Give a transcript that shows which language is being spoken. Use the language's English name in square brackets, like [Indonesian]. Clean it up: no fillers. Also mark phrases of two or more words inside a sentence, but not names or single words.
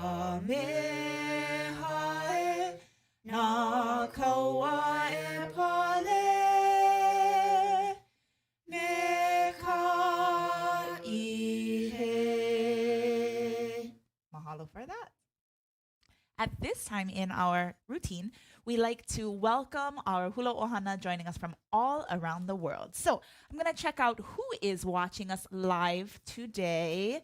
[Hawaiian] meha e na kaua e pale me ka ihe. [English] Mahalo for that. At this time in our routine, we like to welcome our [Hawaiian] hula ohana [English] joining us from all around the world. So I'm going to check out who is watching us live today.